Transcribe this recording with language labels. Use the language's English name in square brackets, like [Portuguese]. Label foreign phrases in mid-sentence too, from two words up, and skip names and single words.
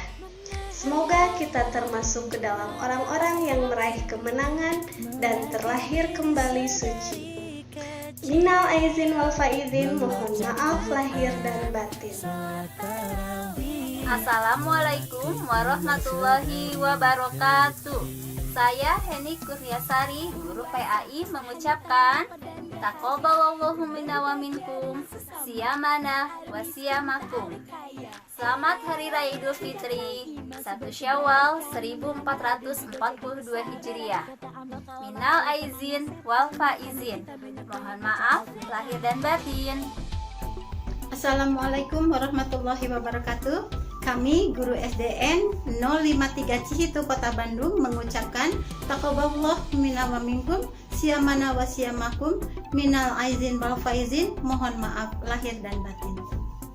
[Indonesian] Semoga kita termasuk ke dalam orang-orang yang meraih kemenangan dan terlahir kembali suci. [Arabic] من العائدين والفائزين, [Indonesian] mohon maaf lahir dan batin. [Arabic] السلام عليكم ورحمة الله وبركاته. [Indonesian] Saya Heni Kurniasari, guru PAI, mengucapkan [Arabic] تقبل الله منا ومنكم صيامنا وصيامكم. [Indonesian] Selamat Hari Raya Idul Fitri 1 Syawal 1442 Hijriah. [Arabic] من العائدين والفائزين, [Indonesian] mohon maaf lahir dan batin. [Arabic] السلام عليكم ورحمة الله وبركاته. [Indonesian] Kami guru SDN 053 Cisitu Kota Bandung mengucapkan [Arabic] تقبل الله منا ومنكم صيامنا وصيامكم من العائدين والفائزين, [Indonesian] mohon maaf lahir dan batin.